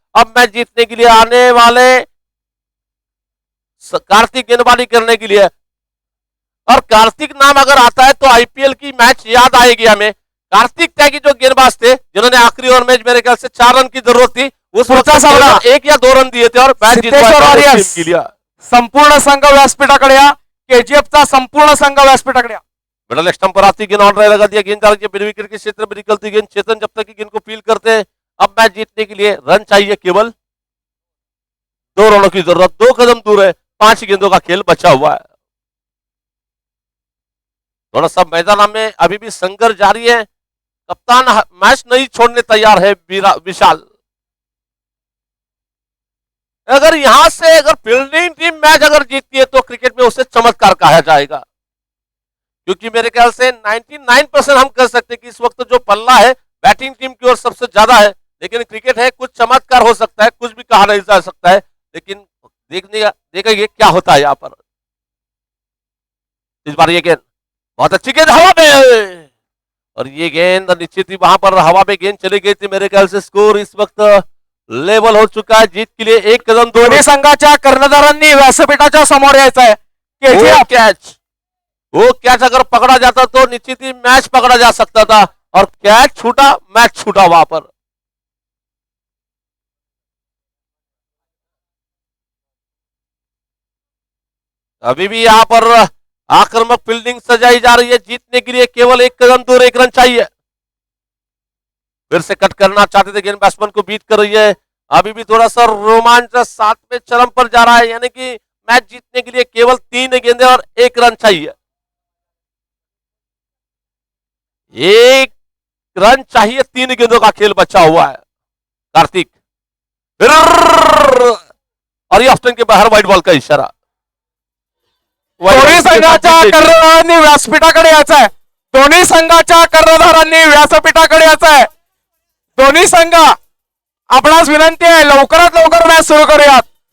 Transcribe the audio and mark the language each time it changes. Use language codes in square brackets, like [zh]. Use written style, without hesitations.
[hi] अब मैच जीतने के लिए आने वाले कार्तिक गेंदबाजी करने के लिए, और कार्तिक नाम अगर आता है तो आईपीएल की मैच याद आएगी हमें। कार्तिक त्यागी जो गेंदबाज थे जिन्होंने आखिरी ओवर में मेरे ख्याल से 4 रन की जरूरत थी, उस वक्त 1 या 2 रन दिए थे और मैच जीतवा। [mr] संपूर्ण संघ व्यासपीठाकडे या, केजीएफचा संपूर्ण संघ व्यासपीठाकडे या. [hi] मिडल स्टंप पर आती गेंद, ऑन लगा दिया, गेंद बिना विकेट के क्षेत्र में निकलती गेंद। चेतन जब तक की गेंद को फील करते हैं। अब मैच जीतने के लिए रन चाहिए, केवल 2 रनों की जरूरत, 2 कदम दूर है, 5 गेंदों का खेल बचा हुआ है। थोड़ा सा मैदान में अभी भी संघर्ष जारी है। कप्तान मैच नहीं छोड़ने तैयार है विशाल। अगर यहां से अगर फील्डिंग टीम मैच अगर जीतती है तो क्रिकेट में उसे चमत्कार कहा जाएगा, क्योंकि मेरे ख्याल से 99% हम कह सकते हैं कि इस वक्त जो पल्ला है बैटिंग टीम की ओर सबसे ज्यादा है। लेकिन क्रिकेट है, कुछ चमत्कार हो सकता है, कुछ भी कहा नहीं जा सकता है, लेकिन देखा ये क्या होता है यहाँ पर। इस बार ये गेंद बहुत अच्छी गेंद हवा में, और ये गेंद निश्चित ही वहां पर हवा में गेंद चली गई थी। मेरे ख्याल से स्कोर इस वक्त लेवल हो चुका है। जीत के लिए 1 कदम दूर। [mr] दोन्ही संघाच्या कर्णधारांनी व्यासपीठाच्या समोर यायचं आहे. [hi] वो कैच अगर पकड़ा जाता तो निश्चित ही मैच पकड़ा जा सकता था, और कैच छूटा, मैच छूटा वहां पर। अभी भी यहां पर आक्रामक फील्डिंग सजाई जा रही है। जीतने के लिए केवल 1 कदम दूर, 1 रन चाहिए। फिर से कट करना चाहते थे, गेंद बैट्समैन को बीट कर रही है। अभी भी थोड़ा सा रोमांच 7वें चरम पर जा रहा है, यानी कि मैच जीतने के लिए केवल 3 गेंदें और 1 रन चाहिए। 1 रन चाहिए, 3 गेंदों का खेल बचा हुआ है। कार्तिक और ये ऑप्शन के बाहर व्हाइट बॉल का इशारा। [mr] दोन्ही संघाच्या कर्णधारांनी व्यासपीठाकडे यायचं आहे. दोन्ही संघाच्या कर्णधारांनी व्यासपीठाकडे यायचं आहे. दोन्ही संघ, आपणास विनंती आहे लवकरात लवकर मॅच सुरू करूयात.